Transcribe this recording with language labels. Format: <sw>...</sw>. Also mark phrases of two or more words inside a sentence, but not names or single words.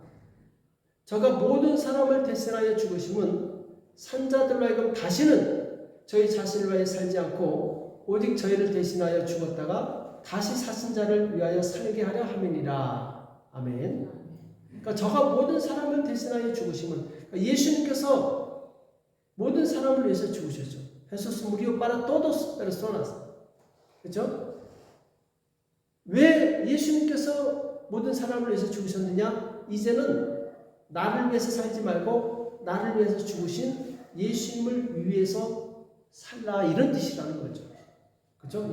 <ko>저가 모든 사람을 대신하여 죽으심은 산자들로 하여금 다시는 저희 자신을 위하여 살지 않고 오직 저희를 대신하여 죽었다가 다시 사신 자를 위하여 살게 하려 함이니라. 아멘. 그러니까 저가 모든 사람을 대신하여 죽으심은, 그러니까 예수님께서 모든 사람을 위해서 죽으셨죠.</ko> <es>Jesús murió para todas personas.</es> <ko>그렇죠? 왜 예수님께서 모든 사람을 위해서 죽으셨느냐? 이제는 나를 위해서 살지 말고 나를 위해서 죽으신 예수님을 위해서 살라, 이런 뜻이라는 거죠. 그렇죠?</ko>